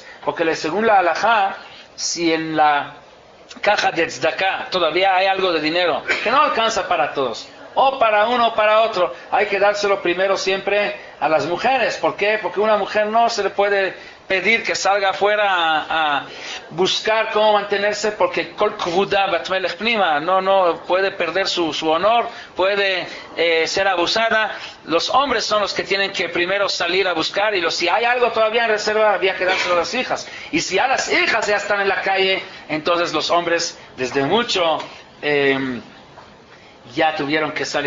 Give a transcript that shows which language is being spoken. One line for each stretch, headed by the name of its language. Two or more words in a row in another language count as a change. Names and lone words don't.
Spanish: Porque según la halajá, si en la caja de tzedakah todavía hay algo de dinero que no alcanza para todos, o para uno o para otro, hay que dárselo primero siempre a las mujeres. ¿Por qué? Porque a una mujer no se le puede pedir que salga afuera a buscar cómo mantenerse, porque
Hebrew: כל כבודה בת מלך פנימה,
Spanish: no puede perder su honor, puede ser abusada. Los hombres son los que tienen que primero salir a buscar, y si hay algo todavía en reserva, había que dárselo a las hijas. Y si a las hijas ya están en la calle, entonces los hombres desde mucho ya tuvieron que salir.